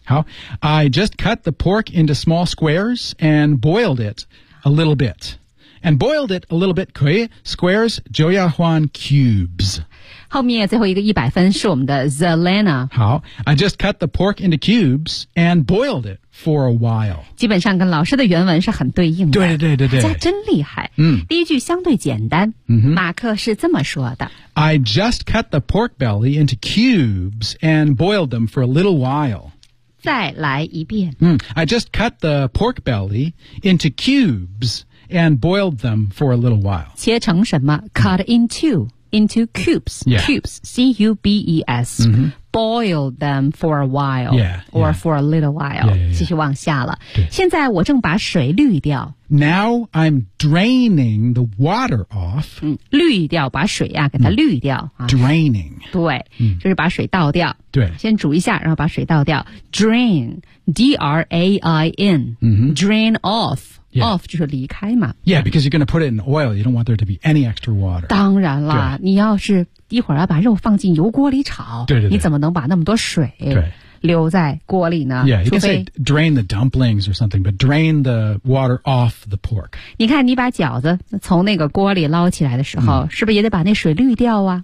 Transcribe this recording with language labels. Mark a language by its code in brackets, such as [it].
[en] 好 ，I just cut the pork into small squares and boiled it a little bit， and boiled it a little bit 可以 squares [zh] 就要换 [en] cubes。 [zh] 后面最后一个一百分是我们的 Zelena。 [en] 好 ，I just cut the pork into cubes and boiled it for a while。 [zh] 基本上跟老师的原文是很对应的。对对对对对，大家真厉害。第一句相对简单。马克是这么说的 [en] ：I just cut the pork belly into cubes and boiled them for a little while。 [zh] 再来一遍。 [en] I just cut the pork belly into cubes and boiled them for a little while。 [zh] 切成什么 ？ [en] Cut into。Into cubes,、 yeah. cubes, C-U-B-E-S,、boiled them for a while, yeah, or for a little while. Yeah, yeah, yeah. [zh] 继续往下了。现在我正把水滤掉。 [en] Now I'm draining the water off.、 [zh] 滤掉，把水啊给它滤掉、 [en] Draining. [zh] 对、就是把水倒掉。对。先煮一下，然后把水倒掉。 [en] Drain, D-R-A-I-N,、drain off. Yeah. [zh] Off 就是离开嘛。 [en] Yeah, because you're going to put it in oil. You don't want there to be any extra water. [zh] 当然啦，你要是一会儿要把肉放进油锅里炒，对对对，你怎么能把那么多水留在锅里呢？ [en] Yeah, you can say drain the dumplings or something, but drain the water off the pork. [zh] 你看，你把饺子从那个锅里捞起来的时候，是不是也得把那水滤掉啊？